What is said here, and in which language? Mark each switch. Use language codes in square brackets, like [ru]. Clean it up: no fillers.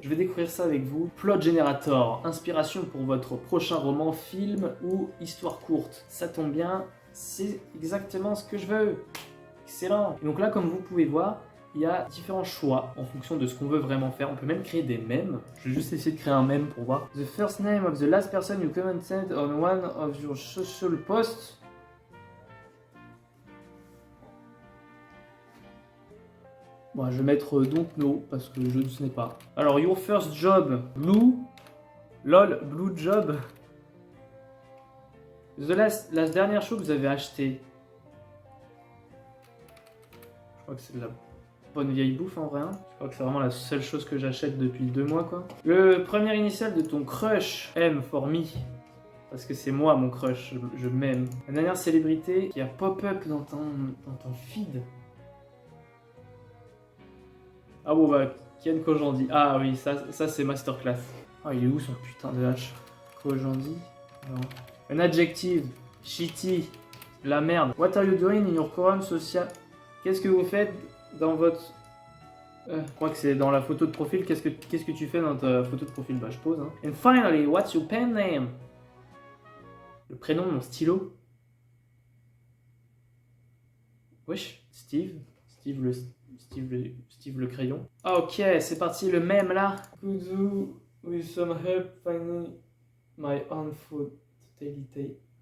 [fr] Je vais découvrir ça avec vous. Plot Generator, inspiration pour votre prochain roman, film ou histoire courte. Ça tombe bien, c'est exactement ce que je veux. Excellent. Et donc là, comme vous pouvez voir, il y a différents choix en fonction de ce qu'on veut vraiment faire. On peut même créer des mèmes. Je vais juste essayer de créer un mème pour voir. [en] The first name of the last person you commented on one of your social posts. [fr] Bon, je vais mettre [en] don't know [fr] parce que je ne sais pas. Alors, [en] your first job, blue. Lol, blue job. [fr] La dernière chose que vous avez acheté. Je crois que c'est de la bonne vieille bouffe en vrai. Je crois que c'est vraiment la seule chose que j'achète depuis 2 mois quoi. Le premier initial de ton crush, M for me. Parce que c'est moi mon crush, je m'aime. La dernière célébrité qui a pop-up dans ton feed. Ah bon bah, Ken Kojandi. Ah oui, ça c'est masterclass. Ah il est où son putain de H? Kojandi? Non. Un adjective, shitty, la merde. [en] What are you doing in your current social... [fr] Qu'est-ce que vous faites dans votre... je crois que c'est dans la photo de profil. Qu'est-ce que tu fais dans ta photo de profil? Bah je pose. Hein. [en] And finally, what's your pen name? [fr] Le prénom de mon stylo. Wesh, Steve. Steve le crayon. Ok, c'est parti, le même là. [en] Could you, with some help, finding my own fatality.